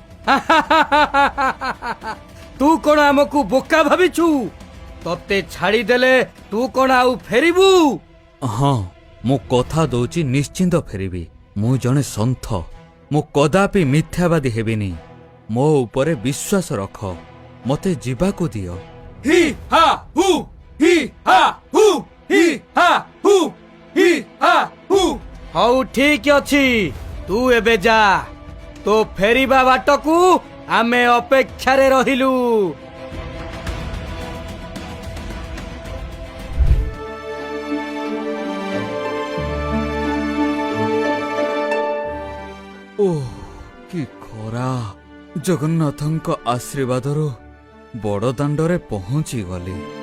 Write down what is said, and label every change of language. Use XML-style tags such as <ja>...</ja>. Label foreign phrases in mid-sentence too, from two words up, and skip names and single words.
<or>ତୁ କଣ ଆମକୁ ବୋକା ଭାବିଛୁ? ତତେ ଛାଡ଼ି ଦେଲେ ତୁ କଣ ଆଉ ଫେରିବୁ? ହଁ ମୁଁ କଥା ଦେଉଛି ନିଶ୍ଚିନ୍ତ ଫେରିବି। ମୁଁ ଜଣେ ସନ୍ଥ ମୁଁ କଦାପି ମିଥ୍ୟାବାଦୀ ହେବିନି। ମୋ ଉପରେ ବିଶ୍ୱାସ ରଖ ମତେ ଯିବାକୁ ଦିଅ। ही हा हु ही हा हु ही हा हु ही हा हु। ହଉ ଠିକ ଅଛି ତୁ ଏବେ ଯା। ତୋ ଫେରିବା ବାଟକୁ ଆମେ ଅପେକ୍ଷାରେ ରହିଲୁ। ଓହ କି ଖରା ଜଗନ୍ନାଥଙ୍କ ଆଶୀର୍ବାଦରୁ ବଡ଼ ଦାଣ୍ଡରେ ପହଞ୍ଚି ଗଲି।</or>